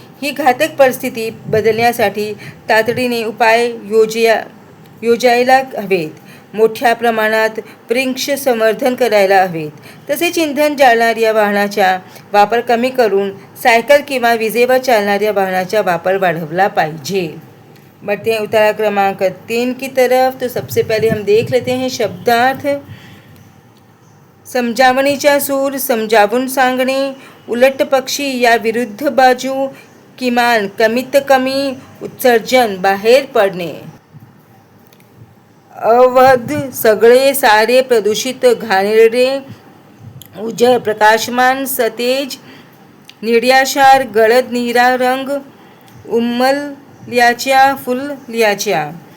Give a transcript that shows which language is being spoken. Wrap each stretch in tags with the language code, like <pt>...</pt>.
<mr>ही घातक परिस्थिती बदलण्यासाठी तातडीने उपाय योजायला हवेत. मोठ्या प्रमाणात वृक्ष संवर्धन करायला हवेत. तसेच इंधन जाळणाऱ्या वाहनाचा वापर कमी करून सायकल किंवा विजेवर चालणाऱ्या वाहनाचा वापर वाढवला पाहिजे.</mr> <hi>बढ़ते हैं उतारा क्रमांक 3 की तरफ. तो सबसे पहले हम देख लेते हैं शब्दार्थ.</hi> <mr>समजावणीचा सूर, समजावून सांगणे, उलट पक्षी या विरुद्ध बाजू, किमान कमीत कमी, उत्सर्जन, बाहेर पडणे. अवध, सगळे, सारे, प्रदूषित, घाणेरडे, उजळ, प्रकाशमान, सतेज, निळ्याशार, गडद निळा रंग, उमलल्याच्या, फुलल्याच्या.</mr>